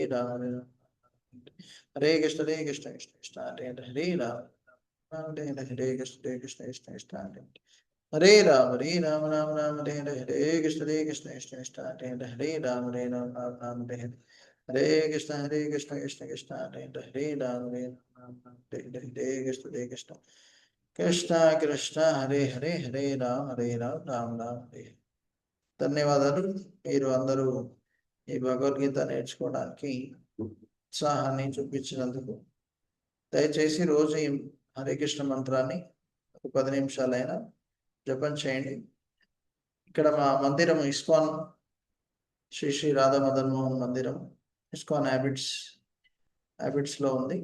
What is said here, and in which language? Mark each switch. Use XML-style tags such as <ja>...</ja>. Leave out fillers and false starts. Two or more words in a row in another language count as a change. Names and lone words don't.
<sa>రామ హరే కృష్ణ కృష్ణ హరే రామ హరే కృష్ణ హరే రామ హరే కృష్ణ కృష్ణ హరే రామ హరే కృష్ణ హరే రామ హరే కృష్ణ కృష్ణ హరే హరే హరే రామ రామ హరే.</sa> <te>ధన్యవాదాలు. మీరు అందరూ ఈ భగవద్గీత నేర్చుకోవడానికి ఉత్సాహాన్ని చూపించినందుకు దయచేసి రోజు ఈ హరే కృష్ణ మంత్రాన్ని ఒక 10 నిమిషాలైనా జపం చేయండి. ఇక్కడ మా మందిరం ఇస్కాన్ శ్రీ శ్రీ రాధా మదన్ మోహన్ మందిరం ఇస్కాన్ హ్యాబిట్స్లో ఉంది.</te>